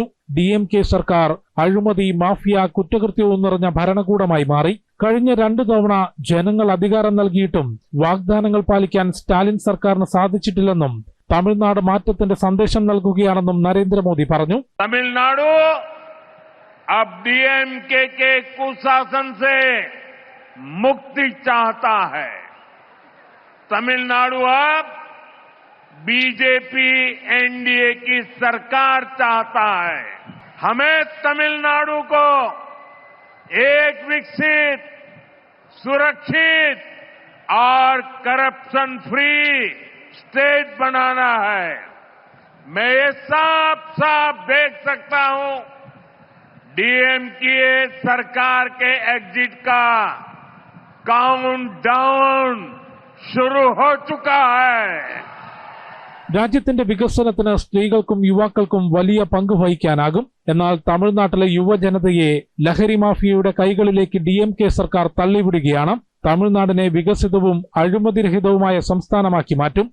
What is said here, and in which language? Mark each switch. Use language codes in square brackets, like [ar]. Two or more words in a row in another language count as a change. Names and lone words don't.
[ml] DMK സർക്കാർ അഴിമതി, മാഫിയ, കുറ്റകൃത്യവും നിറഞ്ഞ ഭരണകൂടമായി മാറി. കഴിഞ്ഞ 2 തവണ ജനങ്ങൾ അധികാരം നൽകിയിട്ടും വാഗ്ദാനങ്ങൾ പാലിക്കാൻ സ്റ്റാലിൻ സർക്കാരിന് സാധിച്ചിട്ടില്ലെന്നും തമിഴ്നാട് മാറ്റത്തിന്റെ സന്ദേശം നൽകുകയാണെന്നും നരേന്ദ്രമോദി പറഞ്ഞു. [hi] തമിഴ്നാട് अब DMK के कुशासन से मुक्ति चाहता है. तमिलनाडु अब बीजेपी NDA की सरकार चाहता है. हमें तमिलनाडु को एक विकसित, सुरक्षित और [en] corruption free state [hi] बनाना है. मैं ये साफ साफ देख सकता हूं DMK सरकार के एग्जिट का [en] count down [hi] शुरू हो चुका है. [ml] രാജ്യത്തിന്റെ വികസനത്തിന് സ്ത്രീകൾക്കും യുവാക്കൾക്കും വലിയ പങ്ക് വഹിക്കാനാകും. എന്നാൽ തമിഴ്നാട്ടിലെ യുവജനതയെ ലഹരി മാഫിയയുടെ കൈകളിലേക്ക് DMK സർക്കാർ തള്ളിവിടുകയാണ്. തമിഴ്നാടിനെ വികസിതവും അഴിമതിരഹിതവുമായ സംസ്ഥാനമാക്കി മാറ്റും.